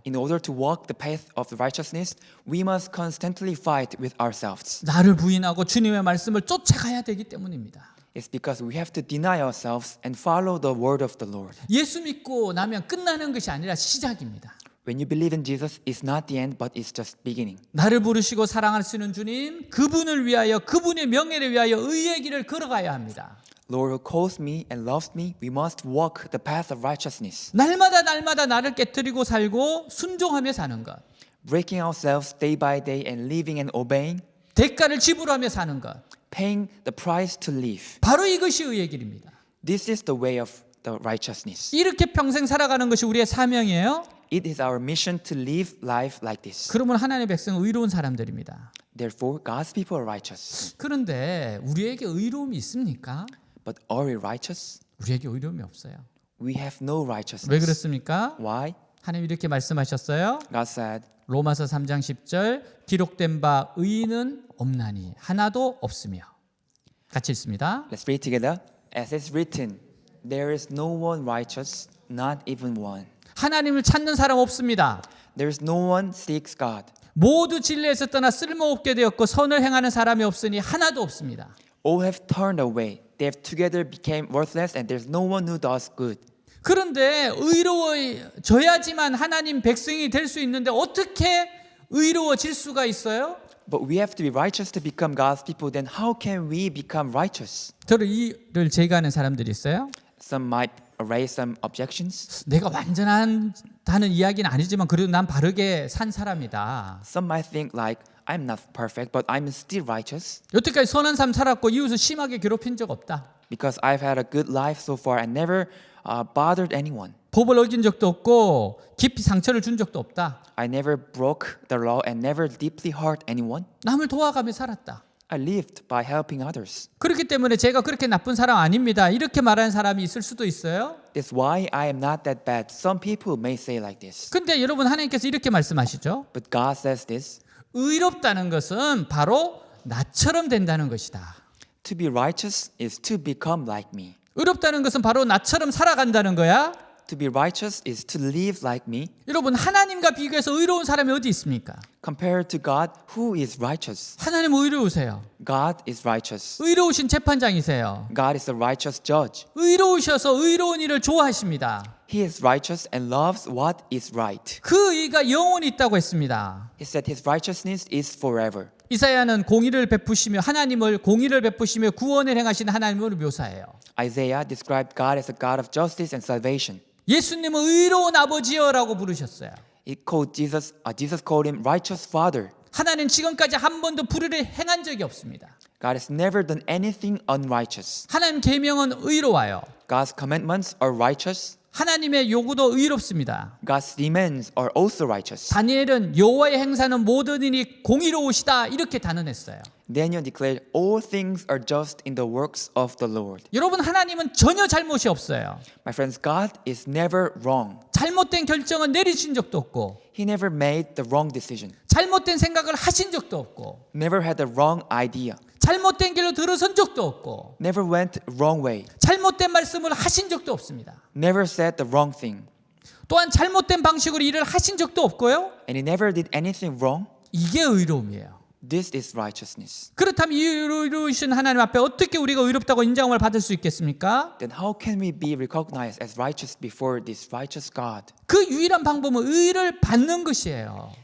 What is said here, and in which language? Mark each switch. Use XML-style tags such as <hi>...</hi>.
<en>In order to walk the path of righteousness, we must constantly fight with ourselves.</en> <ko>나를 부인하고 주님의 말씀을 쫓아가야 되기 때문입니다.</ko> <en>It's because we have to deny ourselves and follow the word of the Lord.</en> <ko>예수 믿고 나면 끝나는 것이 아니라 시작입니다.</ko> <en>When you believe in Jesus, it's not the end, but it's just beginning.</en> <ko>나를 부르시고 사랑하시는 주님, 그분을 위하여 그분의 명예를 위하여 의의 길을 걸어가야 합니다.</ko> <en>Lord who calls me and loves me, we must walk the path of righteousness.</en> <ko>날마다 나를 깨뜨리고 살고 순종하며 사는 것.</ko> <en>Breaking ourselves day by day and living and obeying,</en> <ko>대가를 지불하며 사는 것.</ko> <en>paying the price to live.</en> <ko>바로 이것이 의의 길입니다.</ko> <en>This is the way of the righteousness.</en> <ko>이렇게 평생 살아가는 것이 우리의 사명이에요.</ko> <en>It is our mission to live life like this.</en> <ko>그러면 하나님의 백성은 의로운 사람들입니다.</ko> <en>Therefore, God's people are righteous.</en> <ko>그런데 우리에게 의로움이 있습니까?</ko> <en>But are we righteous?</en> <ko>우리에게 의로움이 없어요.</ko> <en>We have no righteousness.</en> <ko>왜 그렇습니까?</ko> <en>Why?</en> <ko>하나님 이렇게 말씀하셨어요.</ko> <en>God said,</en> <ko>로마서 3장 10절 기록된 바 의인은 없나니 하나도 없으며. 같이 읽습니다.</ko> <en>let's read together. As it's written, there is no one righteous, not even one.</en> <ko>하나님을 찾는 사람 없습니다.</ko> <en>There is no one seeks God.</en> <ko>모두 진리에서 떠나 쓸모없게 되었고 선을 행하는 사람이 없으니 하나도 없습니다.</ko> <en>All have turned away. They have together became worthless, and there's no one who does good.</en> <ko>그런데 의로워져야지만 하나님 백성이 될 수 있는데 어떻게 의로워질 수가 있어요?</ko> <en>But we have to be righteous to become God's people. Then how can we become righteous?</en> <ko>저를 이를 제거하는 사람들이 있어요.</ko> <en>Some might raise some objections.</en> <ko>내가 완전하다는 이야기는 아니지만 그래도 난 바르게 산 사람이다.</ko> <en>Some might think like, I'm not perfect, but I'm still righteous</en> <ko>여태까지 선한 삶 살았고 이웃을 심하게 괴롭힌 적 없다.</ko> <en>because I've had a good life so far and never bothered anyone.</en> <ko>법을 어긴 적도 없고 깊이 상처를 준 적도 없다.</ko> <en>I never broke the law and never deeply hurt anyone.</en> <ko>남을 도와가며 살았다.</ko> <en>I lived by helping others.</en> <ko>그렇기 때문에 제가 그렇게 나쁜 사람 아닙니다. 이렇게 말하는 사람이 있을 수도 있어요.</ko> <en>That's why I am not that bad. Some people may say like this.</en> <ko>근데 여러분 하나님께서 이렇게 말씀하시죠.</ko> <en>But God says this.</en> <ko>의롭다는 것은 바로 나처럼 된다는 것이다.</ko> <en>To be righteous is to become like me.</en> <ko>의롭다는 것은 바로 나처럼 살아간다는 거야.</ko> <en>To be righteous is to live like me.</en> <ko>여러분 하나님과 비교해서 의로운 사람이 어디 있습니까?</ko> <en>Compared to God, who is righteous?</en> <ko>하나님 의로우세요.</ko> <en>God is righteous.</en> <ko>의로우신 재판장이세요.</ko> <en>God is a righteous judge.</en> <ko>의로우셔서 의로운 일을 좋아하십니다.</ko> <en>He is righteous and loves what is right.</en> <ko>그 의가 영원히 있다고 했습니다.</ko> <en>He said his righteousness is forever.</en> <ko>이사야는 공의를 베푸시며 하나님을 공의를 베푸시며 구원을 행하시는 하나님을 묘사해요.</ko> <en>Isaiah described God as a God of justice and salvation.</en> <ko>예수님은 의로운 아버지여라고 부르셨어요.</ko> <en>Jesus called him righteous father.</en> <ko>하나님 지금까지 한 번도 불의를 행한 적이 없습니다.</ko> <en>God has never done anything unrighteous.</en> <ko>하나님 계명은 의로워요.</ko> <en>God's commandments are righteous.</en> <ko>하나님의 요구도 의롭습니다.</ko> <en>God's demands are also righteous.</en> <ko>다니엘은 여호와의 행사는 모든 일이 공의로우시다 이렇게 단언했어요.</ko> <en>Daniel declared all things are just in the works of the Lord.</en> <ko>여러분 하나님은 전혀 잘못이 없어요.</ko> <en>My friends, God is never wrong.</en> <ko>잘못된 결정은 내리신 적도 없고</ko> <en>He never made the wrong decision.</en> <ko>잘못된 생각을 하신 적도 없고</ko> <en>Never had the wrong idea.</en> <ko>잘못된 길로 들어선 적도 없고</ko> <en>Never went wrong way.</en> <ko>잘못된 말씀을 하신 적도 없습니다.</ko> <en>Never said the wrong thing.</en> <ko>또한 잘못된 방식으로 일을 하신 적도 없고요.</ko> <en>And he never did anything wrong.</en> <ko>이게 의로움이에요.</ko> <en>This is righteousness.</en> <ko>그렇다면 이 의로우신 하나님 앞에 어떻게 우리가 의롭다고 인정을 받을 수 있겠습니까?</ko> <en>Then how can we be recognized as righteous before this righteous God?</en> <ko>그 유일한 방법은 의를 받는 것이에요.</ko>